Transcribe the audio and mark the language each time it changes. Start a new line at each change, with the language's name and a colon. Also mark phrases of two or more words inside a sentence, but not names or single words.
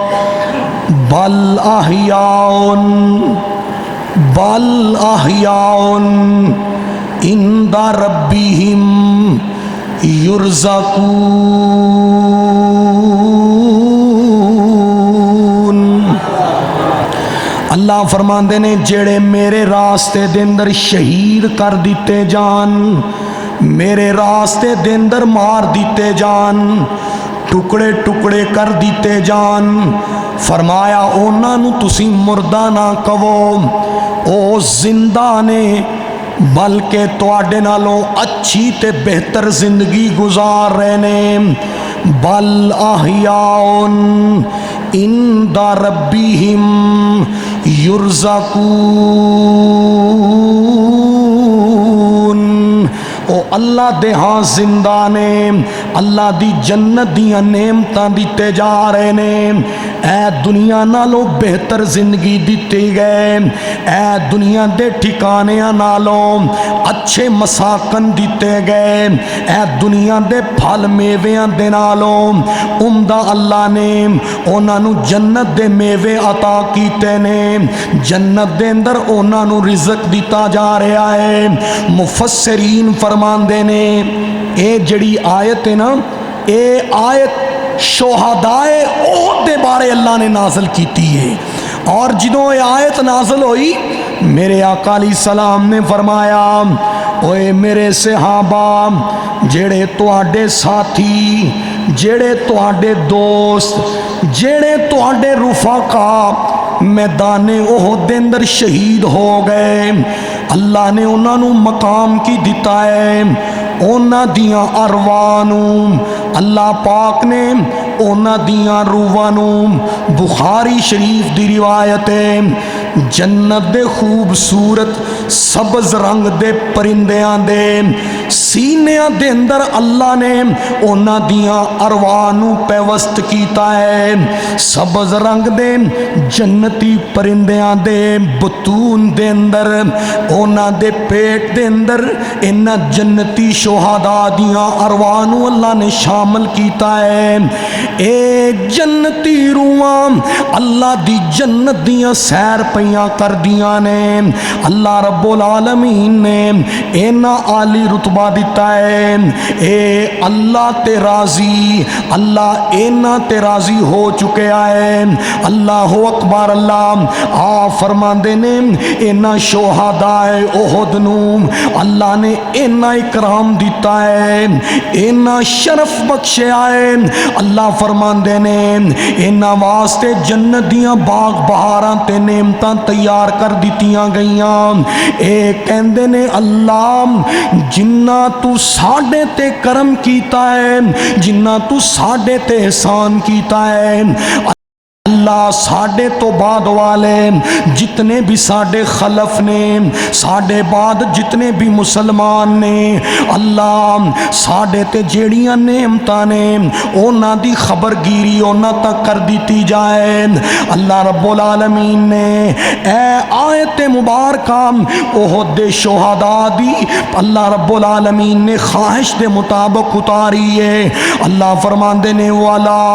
Arabic: بَلْ أَحْيَاءٌ عِندَ رَبِّهِمْ يُرْزَقُونَ۔
Punjabi: اللہ فرماندے نے جڑے میرے راستے دے اندر شہید کر دیتے جان، میرے راستے دے اندر مار دیتے جان، ٹکڑے ٹکڑے کر دیتے جان، فرمایا اونا نو تسی مردہ نہ کہو، او زندہ نے، بلکہ تواڈے نالوں اچھی تے بہتر زندگی گزار رہے نے۔
Arabic: بل احیاء عند ربہم یرزقون،
Punjabi: او اللہ دے ہاں زندہ نے، اللہ دی جنت دیاں نعمتاں دیتے جا رہے نے۔ اے دنیا نالوں بہتر زندگی دیتے گئے، اے دنیا دے ٹھکانیاں نالوں اچھے مساکن دیتے گئے، اے دنیا دے پھل میویاں دے نالوں عمدہ اللہ نے اونا نو جنت دے میوے عطا کیتے نے، جنت دے اندر اونا نو رزق دیتا جا رہا ہے۔ مفسرین فرماندے نے اے جڑی آیت ہے نا، اے آیت شہدائے احد دے بارے اللہ نے نازل کیتی ہے، اور جدوں یہ آیت نازل ہوئی میرے آقا
Arabic: علیہ السلام
Punjabi: نے فرمایا، اوے میرے صحابہ، جڑے تواڈے ساتھی، جڑے تواڈے دوست، جڑے تواڈے رفقا میدان احد دے اندر شہید ہو گئے، اللہ نے انہاں نو مقام کی دیتا ہے، اونا دیاں ارواحوں اللہ پاک نے اونا دیاں روحاں بخاری شریف دی روایت ہے، جنت دے خوبصورت سبز رنگ دے پرندیاں دے سینیاں دے اندر اللہ نے اونا دیاں ارواح نو پیوست کیتا ہے سبز رنگ دے جنتی پرندیاں دے بطون دے اندر اونا دے پیٹ دے اندر انہ جنتی شہداء دیاں ارواح نو اللہ نے شامل کیتا ہے اے جنتی روحاں اللہ دی جنت دیاں سیر پیاں کر دیاں نے
Arabic: اللہ رب العالمین
Punjabi: نے اینا عالی رتبہ دیتا ہے اے اللہ تے راضی اللہ اینا تے راضی ہو چکے آئے
Arabic: اللہ اکبر
Punjabi: اللہ فرمان دینے اینا شہداء احد نو اللہ نے اینا اکرام دیتا ہے اینا شرف بخشے آئے اللہ فرمان دینے اینا واسطے جنت دیاں باغ بہاراں تے نعمتاں تیار کر دیتیاں گئیاں اے کہندے نے اللہ جنہ تو ساڑھے تے کرم کیتا ہے جنہ تو ساڑھے تے احسان کیتا ہے اللہ ساڑھے تو بعد والے جتنے بھی ساڑھے خلف نے ساڑھے بعد جتنے بھی مسلمان نے اللہ ساڑھے تے جیڑیاں نعمتاں نے اونا دی خبر گیری اونا تک کر دیتی جائے
Arabic: اللہ رب العالمین
Punjabi: نے اے آیت مبارکہ احد دے شہداء دی
Arabic: اللہ رب العالمین
Punjabi: نے خواہش دے مطابق اتاری ہے اللہ فرمان دینے والا